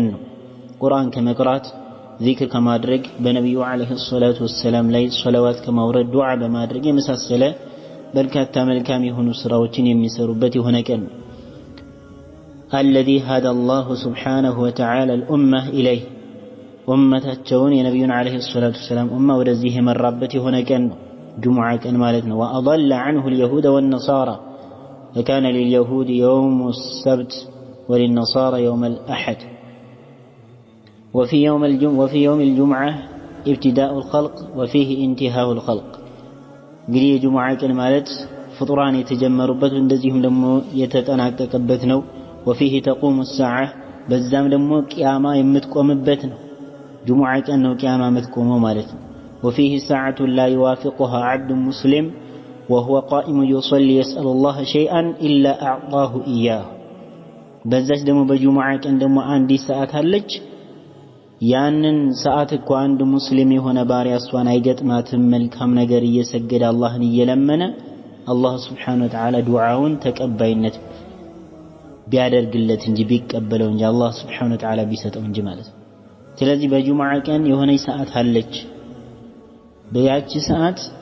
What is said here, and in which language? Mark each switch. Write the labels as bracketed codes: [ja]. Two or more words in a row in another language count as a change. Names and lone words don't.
[am] ነው። ቁርአን ከመቅራት ዚክር ከማድረግ በነቢዩ [ar] عليه الصلاة والسلام [am] ላይ ሰለዋት ከማውረድ ዱዓ በማድረግ የመሳሰለ በርካታ መልካም የሆኑ ስራዎችን የሚሰሩበት የሆነ ቀን ነው። [ar] الذي هدى الله سبحانه وتعالى الأمة إليه [am] ኡመታቸውን የነቢዩን [ar] عليه الصلاة والسلام [am] ኡማ ወደዚህ የመራበት የሆነ ቀን ነው ጁሙዓ ቀን ማለት ነው። [ar] وأضل عنه اليهود والنصارى فكان لليهود يوم السبت وللنصارى يوم الأحد وفي يوم الجمعة ابتداء الخلق وفيه انتهاء الخلق [am] እንግዲህ የጁሙዓ ቀን ማለት ፍጡራን የተጀመሩበት እንደዚሁም ደግሞ የተጠናቀቀበት ነው። [ar] وفيه تقوم الساعة [am] በዛም ደግሞ ቂያማ የምትቆምበት ነው። ጁሙዓ ቀን ነው ቂያማ የምትቆመው ማለት ነው። [ar] وفيه ساعة لا يوافقها عبد مسلم وهو قائم يصلي يسأل الله شيئا إلا أعطاه إياه [am] በዛች ደግሞ በጁሙዓ ቀን ደግሞ አንዲት ሰዓት አለች። ያንን ሰዓት እኮ አንድ ሙስሊም የሆነ ባሪያ እሷን አይገጥማትም መልካም ነገር እየሰገደ አላህን እየለመነ አላህ [ar] سبحانه وتعالى [am] ዱዓውን ተቀባይነት ቢያደርግለት እንጂ ቢቀበለው እንጂ አላህ [ar] سبحانه وتعالى [am] ቢሰጠው እንጂ ማለት ነው። ስለዚህ በጁሙዓ ቀን የሆነች ሰዓት አለች። በያቺ ሰዓት